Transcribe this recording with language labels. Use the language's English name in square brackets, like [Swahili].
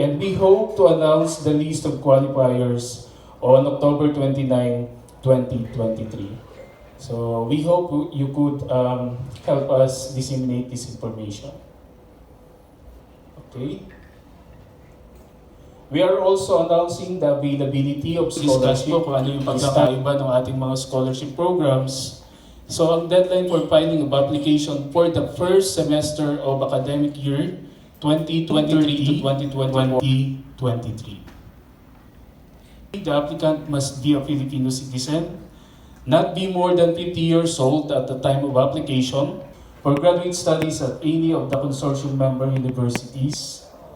[English] And we hope to announce the list of qualifiers on October 29, 2023. So we hope you could help us disseminate this information. Okay. We are also announcing the availability of scholarship. [Filipino] Discuss po kung ano yung pagkakaiba ng ating mga scholarship programs. [English] So ang deadline for filing of application for the first semester of academic year 2023 to 2023. The applicant must be a Filipino citizen, not be more than 50 years old at the time of application, for graduate studies at any of the consortium member universities,